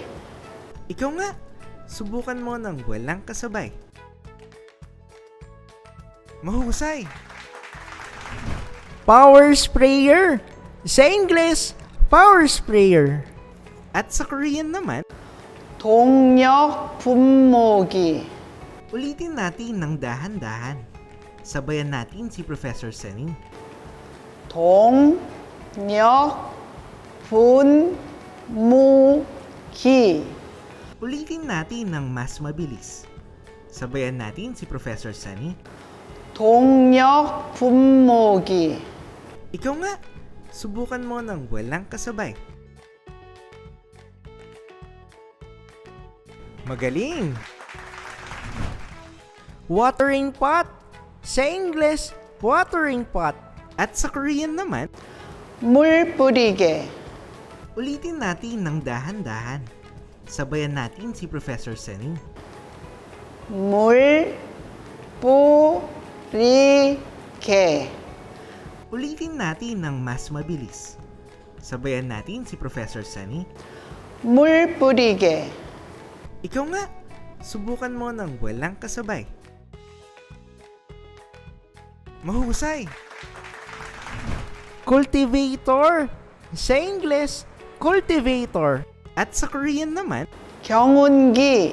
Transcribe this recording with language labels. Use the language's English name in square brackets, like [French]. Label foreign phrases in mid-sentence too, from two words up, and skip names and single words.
[Filipino] Ikaw nga, subukan mo ng walang kasabay. [English] Mahusay! Power sprayer. [Filipino] Sa Ingles, [English] power sprayer. [Filipino] At sa Korean naman, [Korean] 동력 분모기, [Filipino] ulitin natin ng dahan-dahan. Sabayan natin si Professor Sunny. [Korean] 동력 분무기, [Filipino] Ulitin natin ng mas mabilis. Sabayan natin si Professor Sunny. [Korean] 동력 분모기, [Filipino] Ikaw nga, subukan mo ng walang kasabay. Magaling! [English] Watering pot. [Filipino] Sa Ingles, [English] watering pot. [Filipino] At sa Korean naman, [Korean] 물 뿌리개, [Filipino] ulitin natin ng dahan-dahan. Sabayan natin si Professor Sunny. [Korean] 물 뿌리개, [Filipino] Ulitin natin ng mas mabilis. Sabayan natin si Professor Sunny. [Korean] 물 뿌리개, [Filipino] Ikaw nga, subukan mo ng walang kasabay. Mahusay! [English] Cultivator. [Filipino] Sa Ingles, [English] cultivator. [Filipino] At sa Korean naman, [Korean] 경운기,